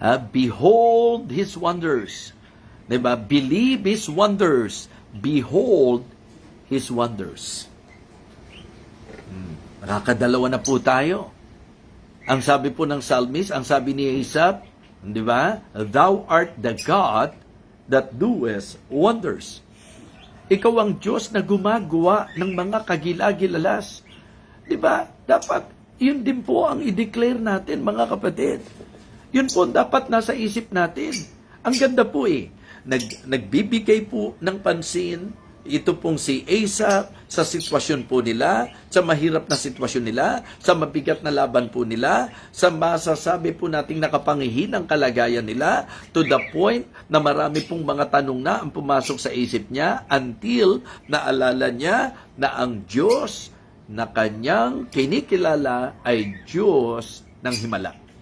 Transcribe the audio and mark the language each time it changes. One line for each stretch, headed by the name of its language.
English: Behold His wonders. Diba? Believe His wonders. Behold His wonders.
Filipino: Nakakadalawa na po tayo. Ang sabi po ng psalmist, ang sabi ni Asaph, di ba?
English: Thou art the God that doest wonders.
Filipino: Ikaw ang Diyos na gumagawa ng mga kagilagilalas. Diba? Dapat, yun din po ang i-declare natin, mga kapatid. Yun po dapat nasa isip natin. Ang ganda po eh. Nagbibigay po ng pansin, ito pong si Asaph, sa sitwasyon po nila, sa mahirap na sitwasyon nila, sa mabigat na laban po nila, sa masasabi po nating nakapangihinang kalagayan nila,
English: to the point
Filipino: na marami pong mga tanong na ang pumasok sa isip niya until naalala niya na ang Diyos na kanyang kinikilala ay Diyos ng himala.